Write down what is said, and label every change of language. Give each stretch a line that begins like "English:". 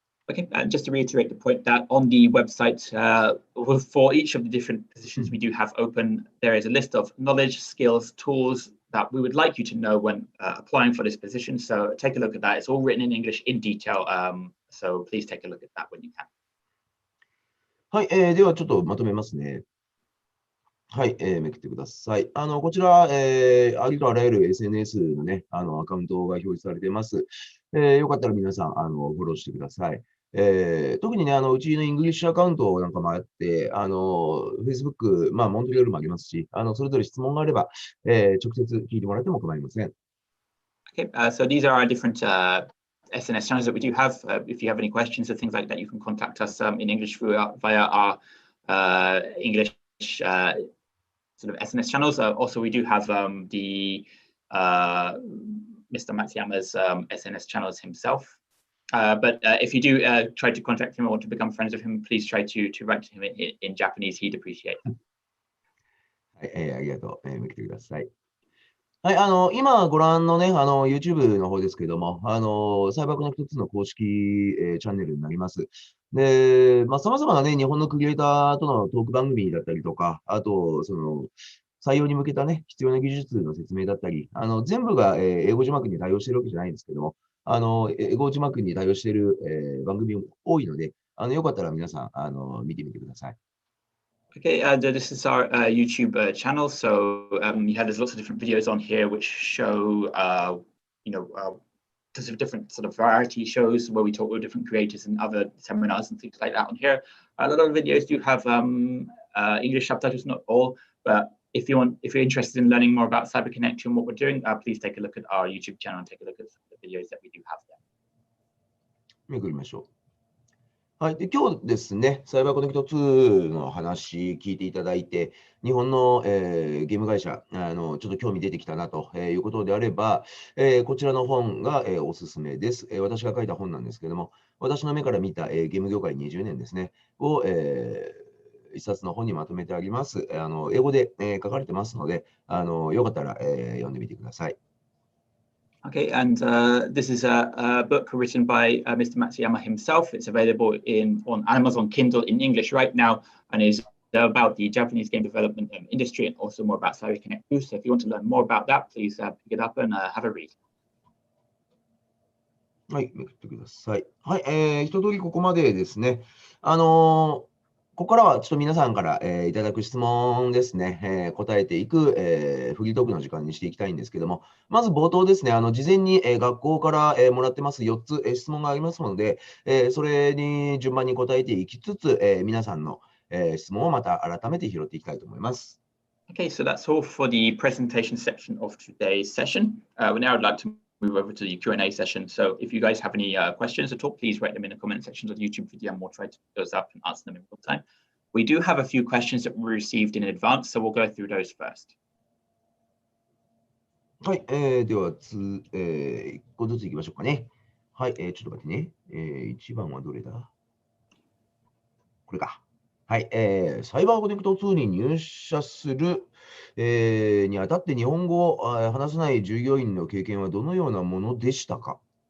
English: Okay, and just to reiterate the point that on the website, for each of the different positions we do have open, there is a list of knowledge, skills, tools that we would like you to know when applying for this position. So take a look at that. It's all written in English in detail. So please take a look at that when you can.
Japanese: はい、ではちょっとまとめますね。はい、めくってください。こちら、ありとあらゆる SNS のね、アカウントが表示されています。よかったら皆さん、フォローしてください。特にね、うちのイングリッシュアカウントなんかもあって、Facebook、まあ、モントリオールもありますし、それぞれ質問があれば、直接聞いてもらっても構いません。
English: Okay, so these are our different SNS channels that we do have. If you have any questions or things like that, you can contact us in English via our English sort of SNS channels. Also, we do have the Mr. Matsuyama's SNS channels himself. But if you do try to contact him or want to become friends with him, please try to write to him in Japanese. He'd appreciate that.
Japanese: はい、ありがとう。めくってください。はい、今ご覧のね、YouTube の方ですけども、サイバーコネクト2の公式、チャンネルになります。で、まあ、様々なね、日本のクリエイターとのトーク番組だったりとか、あと、採用に向けたね、必要な技術の説明だったり、全部が、英語字幕に対応しているわけじゃないんですけども、英語字幕に対応している、番組も多いので、よかったら皆さん、見てみてください。
English: Okay, this is our YouTube channel. So there's lots of different videos on here which show, lots of different sort of variety shows where we talk with different creators and other seminars and things like that on here. A lot of videos do have English subtitles, not all, but if you're interested in learning more about CyberConnect2 and what we're doing, please take a look at our YouTube channel and take a look at the videos that we do have there.
Japanese: めくりましょう。はい。で、今日ですね、サイバーコネクト2の話聞いていただいて、日本の、ゲーム会社、ちょっと興味出てきたなということであれば、こちらの本が、おすすめです。私が書いた本なんですけども、私の目から見た、ゲーム業界20年ですね、を、一冊の本にまとめてあります。英語で、書かれてますので、よかったら、読んでみてください。
English: Okay, and this is a book written by Mr. Matsuyama himself. It's available on Amazon Kindle in English right now, and is about the Japanese game development industry and also more about CyberConnect2. So if you want to learn more about that, please pick it up and have a read.
Japanese: はい、めくってください。はい、一通りここまでですね。ここからはちょっと皆さんから、いただく質問ですね、答えていく、フリートークの時間にしていきたいんですけども、まず冒頭ですね、事前に、学校から、もらってます4つ、質問がありますので、それに順番に答えていきつつ、皆さんの、質問をまた改めて拾っていきたいと思います。
English: Okay, so that's all for the presentation section of today's session. Now I'd like to move over to the Q&A session. So if you guys have any questions at all, please write them in the comment sections of the YouTube video and we'll try to pick those up and answer them in real time. We do have a few questions that we received in advance, so we'll go through those first.
Japanese: はい、では1個ずついきましょうかね。はい、ちょっと待ってね。 1番はどれだ？これか。はい、サイバーコネクト2に入社する、にあたって日本語を話せない従業員の経験はどのようなものでしたか？